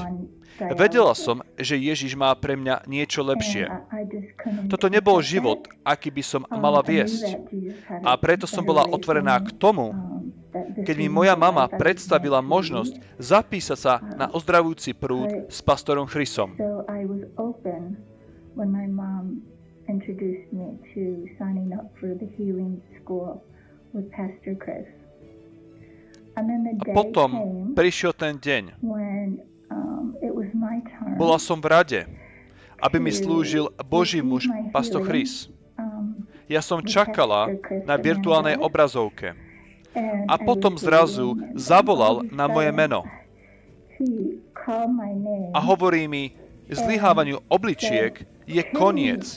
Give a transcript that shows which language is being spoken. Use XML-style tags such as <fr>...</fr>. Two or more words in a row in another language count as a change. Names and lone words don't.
<sk>Vedela som, že Ježiš má pre mňa niečo lepšie. Toto nebol život, aký by som mala viesť. A preto som bola otvorená k tomu, keď mi moja mama predstavila možnosť zapísať sa na ozdravujúci prúd s pastorom Chrisom.</sk> <en>Introduced me to signing up for the healing school with Pastor Chris. And then the day</en> <sk>Potom</sk> <en>came</en> <sk>prišiel ten deň.</sk> <en>when it was my turn.</en> <sk>Bola som v rade, aby mi slúžil Boží muž, pastor Chris. Ja som čakala na virtuálnej obrazovke. A potom zrazu zavolal na moje meno. A hovorí mi, zlyhávaniu obličiek je koniec.</sk>